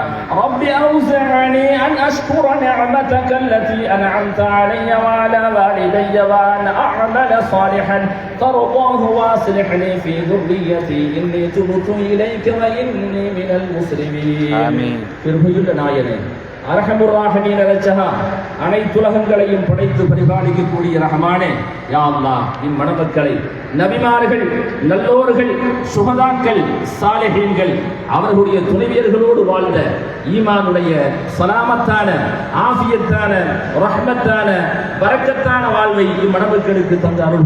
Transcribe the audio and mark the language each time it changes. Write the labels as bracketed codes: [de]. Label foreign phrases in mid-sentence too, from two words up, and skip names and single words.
[ar] رب أوزعني أن أشكر نعمتك التي أنعمت علي وعلى والدي وأن أعمل صالحا ترضاه واصلح لي في ذريتي إني تبت إليك وإني من المسلمين. آمين. [ta] கிருபையுள்ள நாயனே [ar] أرحم الراحمين [ta] ரச்சஹா அனைத்துலகங்களையும் படைத்து பரிபாலிக்கக்கூடிய ரஹமானே [ar] يا الله [ta] இம்மணமக்களை நபிமார்கள் நல்லோர்கள் சுஹதாக்கள் சாலிஹீன்கள் அவர்களுடைய துணைவியர்களோடு வாழ்ந்த ஈமானுடைய சலாமத்தான ஆஃபியத்தான ரஹ்மத்தான பரக்கத்தான வாழ்வை இம்மணமக்களுக்கு தந்து அருள்